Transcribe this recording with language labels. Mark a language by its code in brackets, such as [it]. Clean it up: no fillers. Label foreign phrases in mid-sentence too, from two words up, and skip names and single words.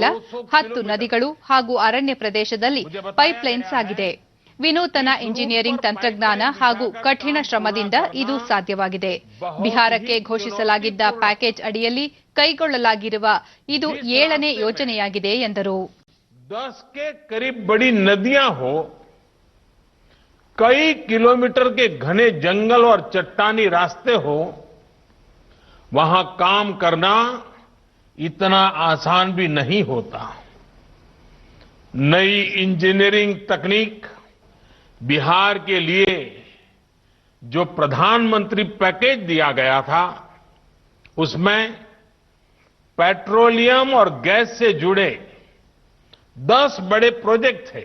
[kn] 10 ನದಿಗಳು ಹಾಗೂ ಅರಣ್ಯ ಪ್ರದೇಶದಲ್ಲಿ ಪೈಪ್ಲೈನ್ ಸಾಗಿದೆ. ವಿನೂತನ ಇಂಜಿನಿಯರಿಂಗ್ ತಂತ್ರಜ್ಞಾನ ಹಾಗೂ ಕಠಿಣ ಶ್ರಮದಿಂದ ಇದು ಸಾಧ್ಯವಾಗಿದೆ. ಬಿಹಾರಕ್ಕೆ ಘೋಷಿಸಲಾಗಿದ್ದ ಪ್ಯಾಕೇಜ್ ಅಡಿಯಲ್ಲಿ ಕೈಗೊಳ್ಳಲಾಗಿರುವ ಇದು 7ನೇ ಯೋಜನೆಯಾಗಿದೆ ಎಂದರು. [hi] 10 के करीब बड़ी नदियां हो, कई किलोमीटर के घने जंगल और चट्टानी रास्ते हो, वहां काम करना इतना आसान भी नहीं होता. नई इंजीनियरिंग तकनीक बिहार के लिए जो प्रधानमंत्री पैकेज दिया गया था, उसमें पेट्रोलियम और गैस से जुड़े 10 बड़े प्रोजेक्ट थे.